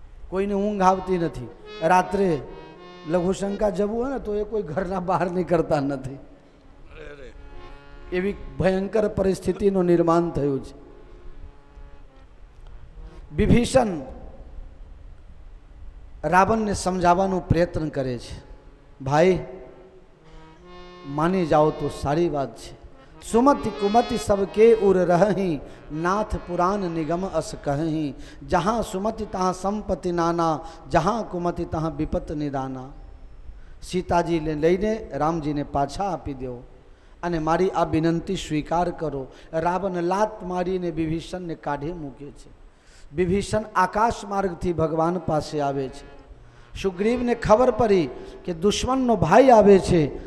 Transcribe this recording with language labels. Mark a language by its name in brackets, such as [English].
[Gujarati] કોઈને ઊંઘ આવતી નથી. રાત્રે લઘુશંકા જવું હોય ને તો એ કોઈ ઘરના બહાર નીકળતા નથી. એવી ભયંકર પરિસ્થિતિનું નિર્માણ થયું છે. વિભીષણ રાવણને સમજાવવાનો પ્રયત્ન કરે છે. ભાઈ માની જાઓ તો સારી વાત છે. [Awadhi] सुमति कुमति सबके उर रही नाथ पुराण निगम अस कहीं. जहाँ सुमति तहाँ संपत्ति नाना जहाँ कुमति तहाँ विपत निदाना. [Gujarati] સીતાજીને લઈને રામજીને પાછા આપી દો અને મારી આ વિનંતી સ્વીકાર કરો. રાવણ લાત મારીને વિભીષણને કાઢી મૂકે છે. વિભીષણ આકાશ માર્ગથી ભગવાન પાસે આવે છે. સુગ્રીવને ખબર પડી કે દુશ્મનનો ભાઈ આવે છે.